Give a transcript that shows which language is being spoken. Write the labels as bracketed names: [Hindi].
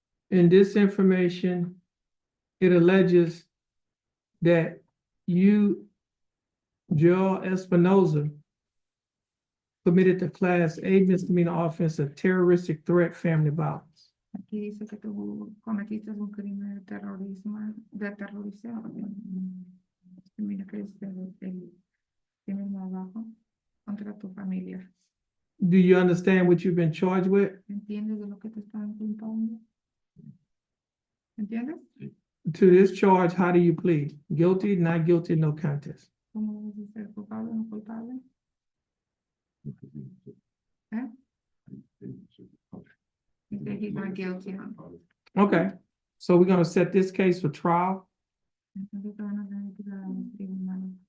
[English] in this information, it alleges that you, Joel Espinoza, committed the Class A misdemeanor offense of terroristic threat, family violence. [Spanish] Aquí dice que tú cometiste un crimen de terrorismo, de terrorización. Mira que es el crimen abajo contra tu familia. [English] Do you understand what you've been charged with? [Spanish] ¿Entiendes de lo que te están culpando? ¿Entiendes? [English] To this charge, how do you plead? Guilty, not guilty, no contest. [Spanish] ¿Cómo debes de ser culpable o no culpable? ¿Eh? [English] He said he's not guilty, huh? Okay, so we're gonna set this case for trial. [Spanish] Entonces te van a tener que dar a los tribunales.